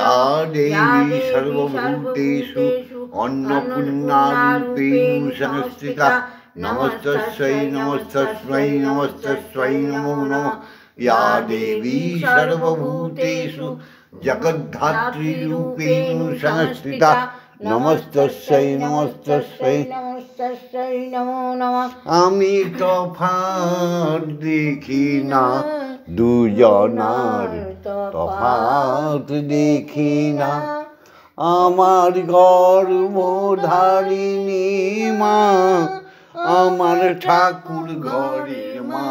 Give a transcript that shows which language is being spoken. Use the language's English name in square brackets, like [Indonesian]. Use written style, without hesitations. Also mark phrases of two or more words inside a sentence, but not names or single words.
[Sanskrit] ইয়া দেবী সর্বভূতেষু অন্নপূর্ণারূপেণ সংস্থিতা, নমস্তস্যৈ নমস্তস্যৈ নমস্তস্যৈ নমো নমঃ। ইয়া দেবী সর্বভূতেষু জগদ্ধাত্রীরূপেণ সংস্থিতা, নমস্তস্যৈ নমস্তস্যৈ নমস্তস্যৈ নমো নমঃ। [Bangla] আমি তফাৎ দেখি না, দুজনার তফাৎ দেখি না, আমার গর্ভধারিণী মা, আমার ঠাকুর ঘরের মা।